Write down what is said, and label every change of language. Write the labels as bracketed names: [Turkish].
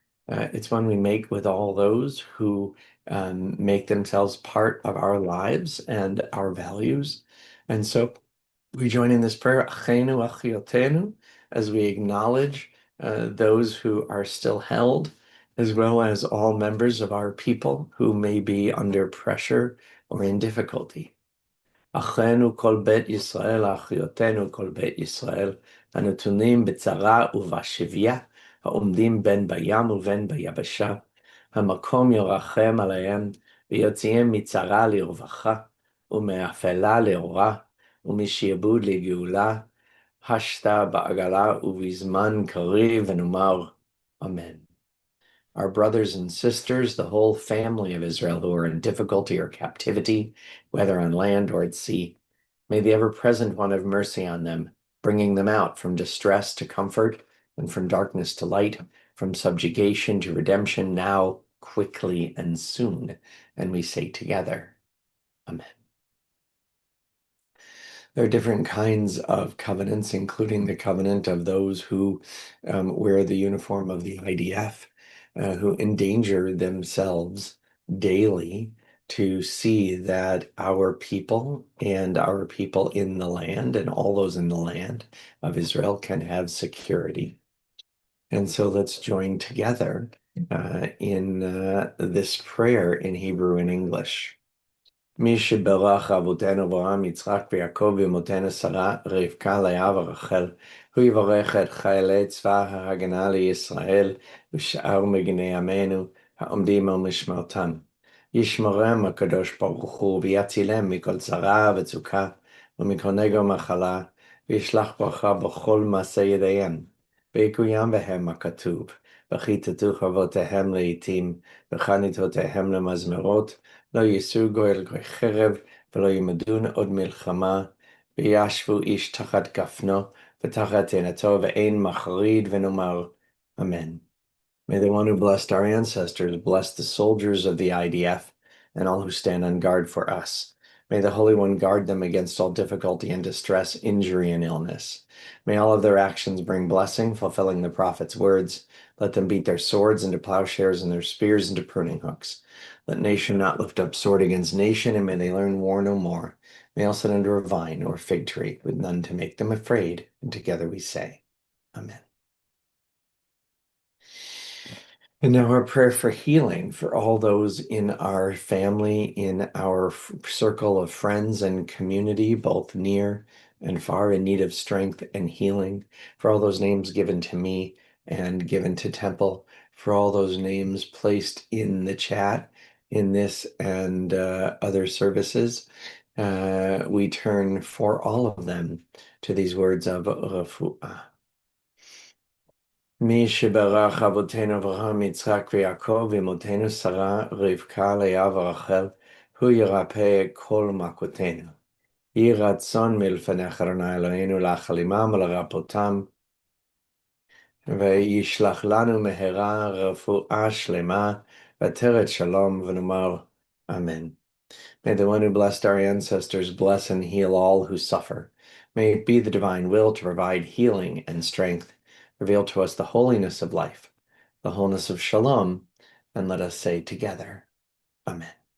[English] It's one we make with all those who make themselves part of our lives and our values. And so we join in this prayer, Achenu Achiotenu, as we acknowledge those who are still held, as well as all members of our people who may be under pressure or in difficulty. [Hebrew] אחינו כל בית ישראל, אחיותינו כל בית ישראל, הנתונים בצרה ובשביה, העומדים בין בים ובין ביבשה, המקום ירחם עליהם, ויוציאם מצרה לרווחה, ומאפלה לאורה, ומשעבוד לגאולה, השתה בעגלה ובזמן קריב ונאמר, אמן. [English] Our brothers and sisters, the whole family of Israel who are in difficulty or captivity, whether on land or at sea, may the ever-present one have mercy on them, bringing them out from distress to comfort and from darkness to light, from subjugation to redemption, now, quickly, and soon. And we say together, Amen. There are different kinds of covenants, including the covenant of those who wear the uniform of the IDF, who endanger themselves daily to see that our people and our people in the land and all those in the land of Israel can have security. And so let's join together in this prayer in Hebrew and English. [Hebrew] מי שברך אבותינו אברהם, יצחק ויעקב ואמותינו שרה, רבקה, לאה ורחל, הוא יברך את חיילי צבא ההגנה לישראל ושאר מגיני עמנו העומדים על משמרתם. ישמרם הקדוש ברוך הוא ויצילם מכל צרה וצוקה ומכל נגע ומחלה, וישלח ברכה בכל מעשה ידיהם. ויקוים בהם הכתוב, וכיתתו חרבותיהם לעתים, וחניתותיהם למזמרות, לא ייסעו גוי אל גוי חרב, ולא ילמדון עוד מלחמה, וישבו איש תחת גפנו, ותחת תאנתו, ואין מחריד, ונאמר, Amen. [English] May the one who blessed our ancestors bless the soldiers of the IDF and all who stand on guard for us. May the Holy One guard them against all difficulty and distress, injury and illness. May all of their actions bring blessing, fulfilling the prophet's words. Let them beat their swords into plowshares and their spears into pruning hooks. Let nation not lift up sword against nation, and may they learn war no more. May all sit under a vine or fig tree, with none to make them afraid. And together we say, Amen. And now our prayer for healing for all those in our family, in our circle of friends and community, both near and far, in need of strength and healing, for all those names given to me and given to Temple, for all those names placed in the chat in this and other services. We turn for all of them to these words of refuah. [Hebrew] מי שברך אבותינו אברהם, יצחק ויעקב, ואמותינו שרה, רבקה, לאה ורחל, הוא ירפא כל מכותינו. יהי רצון מלפניך אדוני אלוהינו להחלימם ולרפאותם, וישלח לנו מהרה רפואה שלמה, ועטרת שלום, ונאמר אמן. [English] May the one who blessed our ancestors bless and heal all who suffer. May it be the divine will to provide healing and strength. Reveal to us the holiness of life, the wholeness of shalom, and let us say together, Amen.